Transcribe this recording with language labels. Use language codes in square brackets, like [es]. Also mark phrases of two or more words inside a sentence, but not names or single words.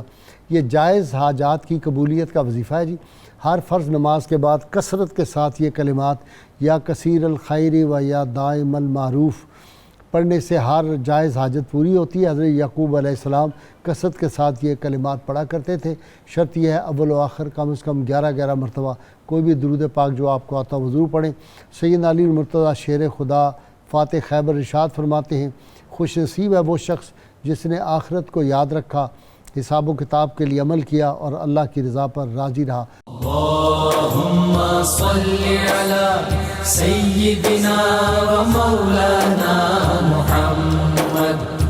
[ur] یہ جائز حاجات کی قبولیت کا وظیفہ ہے جی. ہر فرض نماز کے بعد کثرت کے ساتھ یہ کلمات [ar] یا کثیر الخیر و یا دائم المعروف [ur] پڑھنے سے ہر جائز حاجت پوری ہوتی ہے۔ حضرت یعقوب علیہ السلام کثرت کے ساتھ یہ کلمات پڑھا کرتے تھے۔ شرط یہ ہے اول و آخر کم از کم 11 مرتبہ کوئی بھی درود پاک جو آپ کو آتا ہو ضرور پڑھیں۔ سیدنا علی المرتضیٰ شیر خدا فاتح خیبر ارشاد فرماتے ہیں خوش نصیب ہے وہ شخص جس نے آخرت کو یاد رکھا، حساب و کتاب کے لیے عمل کیا اور اللہ کی رضا پر راضی رہا۔ [ar] اللہم صلی علی سیدنا و مولانا محمد